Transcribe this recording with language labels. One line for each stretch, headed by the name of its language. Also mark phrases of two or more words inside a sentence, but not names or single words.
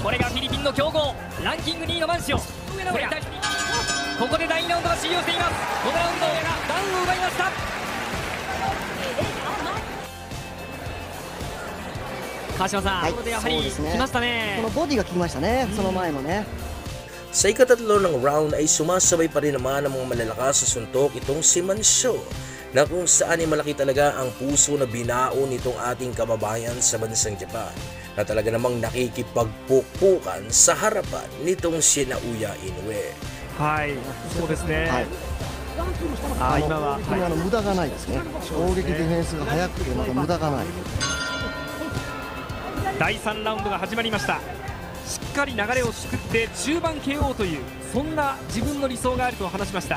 Japanese: これがフィリピンの強豪ランキング2位のマンション。それに対してここで第2ラウンドが終了しています。このラウンドがダウンを奪いました。川島さん、ここでやはり来ましたね。このボディが効きましたね、その前のね。
Filipino: Sa ikatatlo ng round ay sumasabay pa rin naman ang mga malalakas sa suntok itong si Mancio, na kung saan ay malaki talaga ang puso na binao nitong ating kababayan sa bansang Japan, na talaga namang nakikipagpukpukan sa harapan nitong si Naoya Inoue.
Japanese: はい、そうですね。はい、今は無駄がないですね。攻撃ディフェンスが速くてまだ無駄がない。第3ラウンドが始まりました。しっかり流れを作って中盤 KO というそんな自分の理想があると話しました。